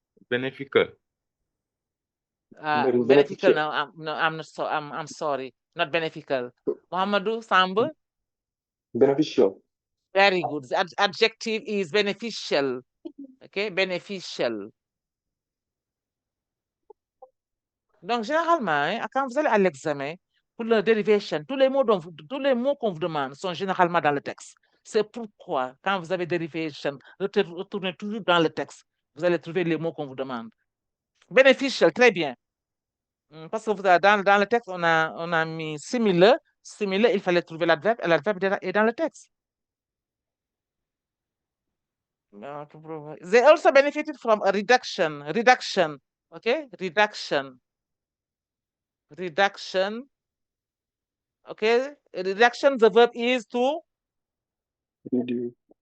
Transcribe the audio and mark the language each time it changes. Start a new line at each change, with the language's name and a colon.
English: Beneficial. Beneficial. No, I'm not. So I'm sorry. Not beneficial. Mohamedou Sambu. Beneficial. Very good. The adjective is beneficial. Okay, beneficial.
French: Donc, généralement, hein, quand vous allez à l'examen, pour la derivation, tous les mots qu'on vous demande sont généralement dans le texte. C'est pourquoi, quand vous avez derivation, retournez toujours dans le texte. Vous allez trouver les mots qu'on vous demande. Beneficial, très bien. Parce que dans le texte, on a mis similar. Similar, il fallait trouver l'adverbe, et l'adverbe est dans le texte.
English: They also benefited from a reduction. Reduction. Okay? Reduction. Reduction. Okay? Reduction, the verb is to? Reduce.